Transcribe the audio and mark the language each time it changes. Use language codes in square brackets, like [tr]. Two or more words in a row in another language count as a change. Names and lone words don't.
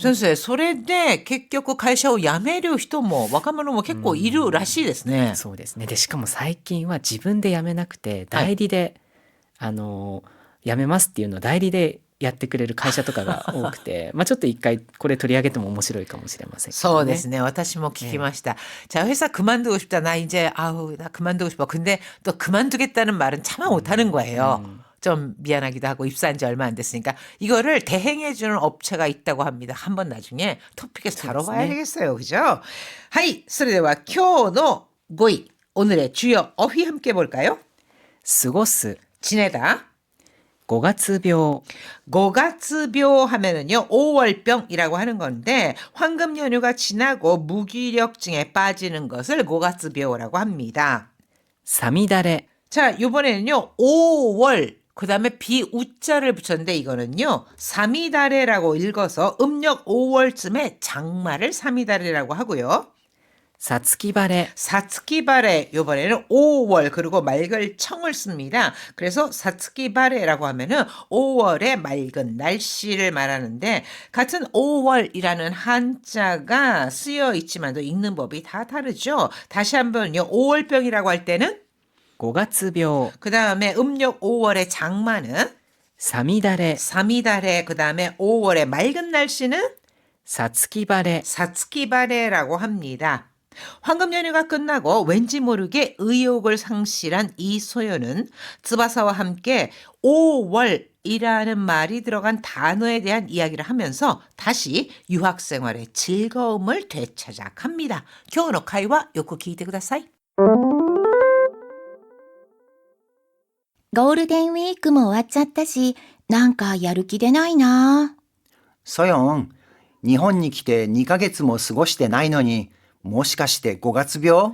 [ja] 先生、それで結局会社を辞める人も若者も結構いるらしいですね。そうですね。でしかも最近は自分で辞めなくて代理で、辞めますっていうのを代理でやってくれる会社とかが多くてちょっと一回これ取り上げても面白いかもしれませんけどね。そうですね。私も聞きました. [ko] 자, 회사 그만두고 싶다. 나 이제 나 그만두고 싶어. 근데 또 그만두겠다는 말은 차마 못하는 거예요. 좀 미안하기도 하고 입사한 지 얼마 안 됐으니까 이거를 대행해주는 업체가 있다고 합니다. 한번 나중에 토픽에서 다뤄봐야 되겠어요. 그죠? 하이, [ja] それでは今日の5位 [ko] 오늘의 주요 어휘 함께 볼까요? [ja] 過ごす、 [ko] 지내다. [ja] 5月病. [ko] 5月病 하면은요, 5월병이라고 하는 건데, 황금 연휴가 지나고 무기력증에 빠지는 것을 5月病라고 합니다. [ja] さみだれ. [ko] 자, 이번에는요, 5월, 그 다음에 비우자를 붙였는데, 이거는요, 사미다레라고 읽어서 음력 5월쯤에 장마를 사미다레라고 하고요. [ja] さつき晴れ. [ko] 사츠키바레 요번에는 5월 그리고 맑을 청을 씁니다. 그래서 사츠키바레라고 하면은 5월의 맑은 날씨를 말하는데 같은 5월이라는 한자가 쓰여 있지만도 읽는 법이 다 다르죠. 다시 한번요. 5월병이라고 할 때는 [ja] 5 月病. [ko] 그 다음에 음력 5월의 장마는 [ja] さみだれ. [ko] 사미다레 그 다음에 5월의 맑은 날씨는 [ja] さつき晴れ. [ko] 사츠키바레라고 합니다. 황금 연휴가 끝나고 왠지 모르게 의욕을 상실한 이소연은 쯔바사와 함께 5월이라는 말이 들어간 단어에 대한 이야기를 하면서 다시 유학 생활의 즐거움을 되찾아 갑니다. [ja] 今日の会話よく聞いてください。ゴールデンウィークも終わっちゃったし、なんかやる気出ないな。ソヨン、日本に来て2ヶ月も過ごしてないのに、もしかして5月病？